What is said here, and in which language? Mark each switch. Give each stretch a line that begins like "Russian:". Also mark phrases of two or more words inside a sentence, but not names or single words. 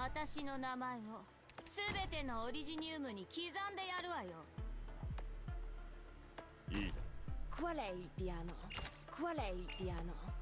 Japanese: 私の名前を全てのオリジニウムに刻んでやるわよ。いいね。
Italian: Qual è il piano? Qual è il piano?